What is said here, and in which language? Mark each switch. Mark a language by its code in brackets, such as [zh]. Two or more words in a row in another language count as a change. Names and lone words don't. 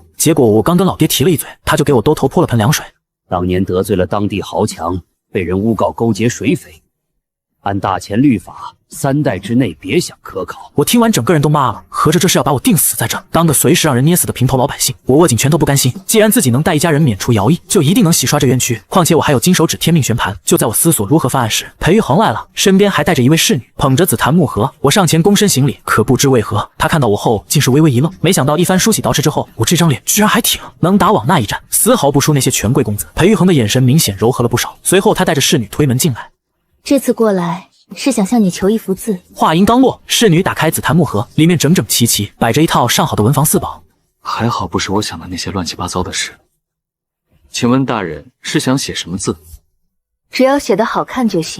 [zh] 結果我剛跟老爹提了一嘴，他就給我兜頭潑了盆涼水。當年得罪了當地豪強，被人誣告勾結水匪，按大錢律法，3代之內別想科考。我聽完整個人都麻了，合着這是要把我定死在這，當個隨時讓人捏死的平頭老百姓。我握緊拳頭不甘心，既然自己能帶一家人免除徭役，就一定能洗刷這冤屈。況且我還有金手指天命旋盤。就在我思索如何翻案時，裴玉衡來了，身邊還帶着一位侍女，捧着紫檀木盒。我上前躬身行禮，可不知為何，他看到我後竟是微微一愣。沒想到一番梳洗捯饬之後，我這張臉居然還挺能打往那一站，絲毫不輸那些權貴公子。裴玉衡的眼神明顯柔和了不少。隨後他帶着侍女推門進來，這次過來是想向你求一幅字。話音剛落，侍女打開紫檀木盒，裡面整整齊齊擺着一套上好的文房四寶。還好不是我想的那些亂七八糟的事。請問大人是想寫什麼字？只要寫得好看就行。